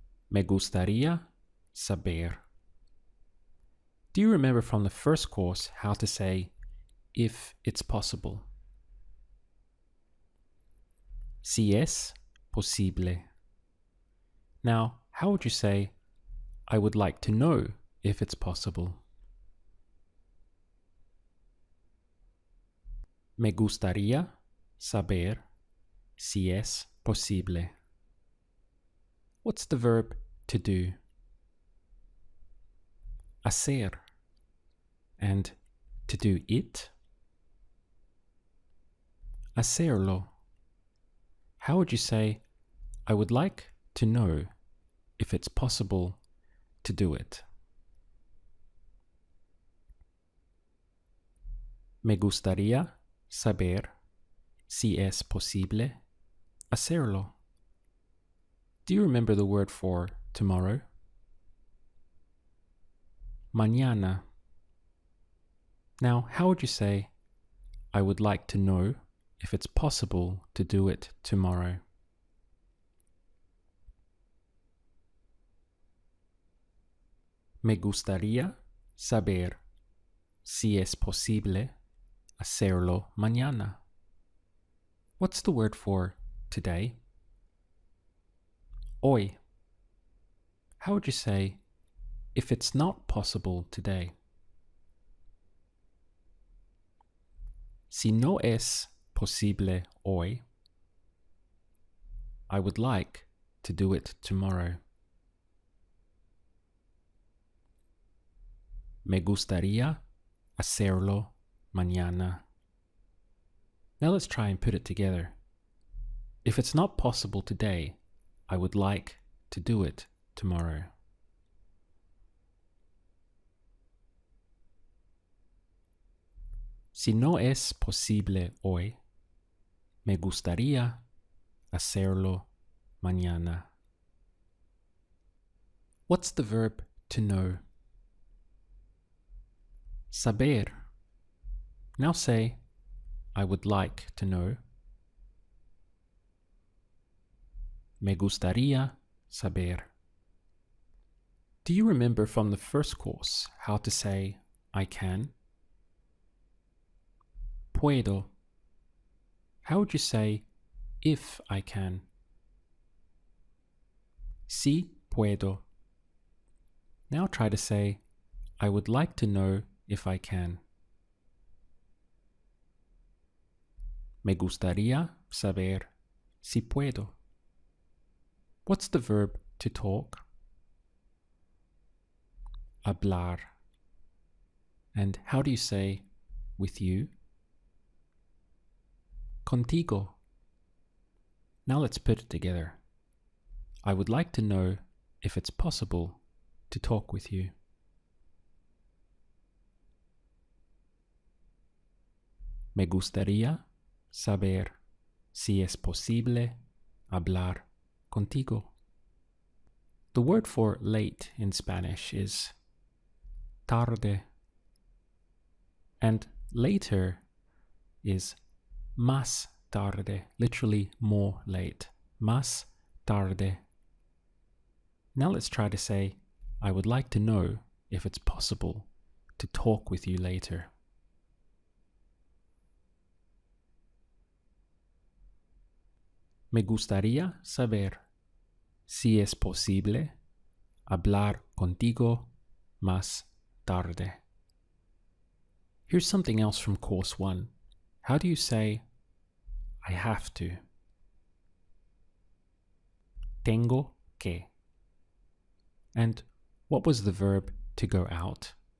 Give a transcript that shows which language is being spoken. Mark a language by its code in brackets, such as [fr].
[es] Me gustaría saber. [en] Do you remember from the first course how to say, if it's possible? [es] Si es posible. [en] Now, how would you say, I would like to know if it's possible? [es] Me gustaría saber si es posible. [en] What's the verb to do? Hacer. And to do it? [es] Hacerlo. [en] How would you say, I would like to know if it's possible to do it? [es] Me gustaría saber si es posible hacerlo. [en] Do you remember the word for tomorrow? Mañana. Now, how would you say, I would like to know if it's possible to do it tomorrow? [es] Me gustaría saber si es posible hacerlo mañana. [en] What's the word for today? Hoy. How would you say, if it's not possible today? [es] Si no es posible hoy, [en] I would like to do it tomorrow. [es] Me gustaría hacerlo mañana. [en] Now let's try and put it together. If it's not possible today, I would like to do it tomorrow. [es] Si no es posible hoy, me gustaría hacerlo mañana. [en] What's the verb to know? [es] Saber. [en] Now say, I would like to know. [es] Me gustaría saber. [en] Do you remember from the first course how to say I can? Puedo. How would you say if I can? [es] Si puedo. [en] Now try to say I would like to know if I can. [es] Me gustaría saber si puedo. [en] What's the verb to talk? [es] Hablar. [en] And how do you say with you? Contigo. Now let's put it together. I would like to know if it's possible to talk with you. [es] Me gustaría saber si es posible hablar contigo. [en] The word for late in Spanish is tarde, and later is más tarde, literally more late. Más tarde. Now let's try to say, I would like to know if it's possible to talk with you later. [es] Me gustaría saber si es posible hablar contigo más tarde. [en] Here's something else from course 1. How do you say, I have to? Tengo que. And what was the verb to go out?